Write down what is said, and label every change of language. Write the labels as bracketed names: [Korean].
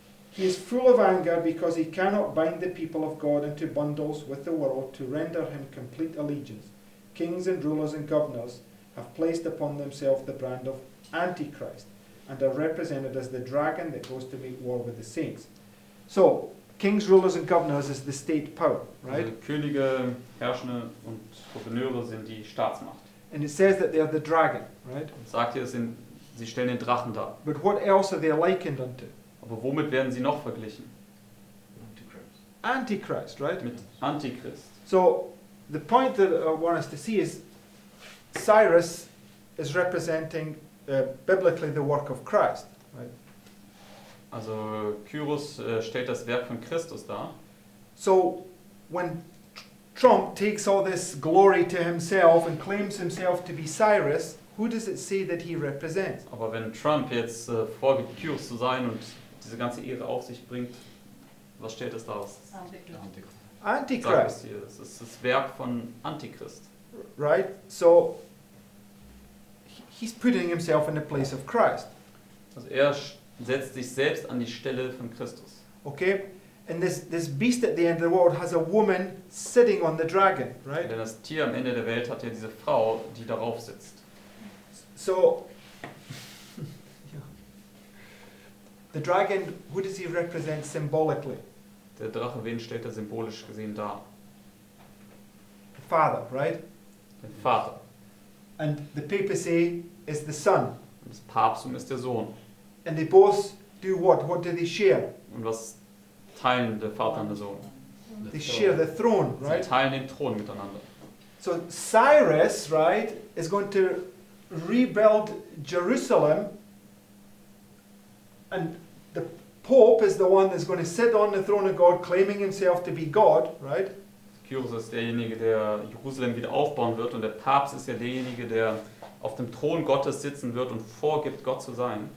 [English] He is full of anger because he cannot bind the people of God into bundles with the world to render him complete allegiance. Kings and rulers and governors have placed upon themselves the brand of Antichrist and are represented as the dragon that goes to make war with the saints. So, kings, rulers and governors is the state power, right? [German] Also Könige, Herrschende und Gouverneure sind die Staatsmacht. [English] And it says that they are the dragon, right? [German] Und sagt hier, sie stellen den Drachen dar. [English] But what else are they likened unto? [German] Aber womit werden sie noch verglichen? [English] Antichrist, right? [German] Mit Antichrist. [English] So, the point that I want us to see is Cyrus is representing biblically the work of Christ, right? [German] Also Kyros stellt das Werk von Christus dar. [English] So, when Trump takes all this glory to himself and claims himself to be Cyrus, who does it say that he represents? [German] Aber wenn Trump jetzt vorgibt, Kyros zu sein und diese ganze Ehre auf sich bringt, was stellt das daraus? [English] Antichrist. [German] Sagt es hier, das ist das Werk von Antichrist. [English] Right? So, he's putting himself in the place of Christ. [German] Also er setzt sich selbst an die Stelle von Christus. [English] Okay? And this beast at the end of the world has a woman sitting on the dragon, right? [German] Denn das Tier am Ende der Welt hat ja diese Frau, die darauf sitzt. [English] So, the dragon, who does he represent symbolically? [German] Der Drache, wen stellt er symbolisch gesehen dar? [English] The Father, right? [German] Den Vater. [English] And the papacy is the Son. [German] Und das Papsttum ist der Sohn. [English] And they both do what? What do they share? [German] Und was teilen der Vater und der Sohn? [English] They share the throne, right? [German] Sie teilen den Thron miteinander. [English] So Cyrus, right, is going to rebuild Jerusalem, and the Pope is the one that's going to sit on the throne of God, claiming himself to be God, right? [German] Kyros ist derjenige, der Jerusalem wieder aufbauen wird, und der Papst ist ja derjenige, der auf dem Thron Gottes sitzen wird und vorgibt, Gott zu sein.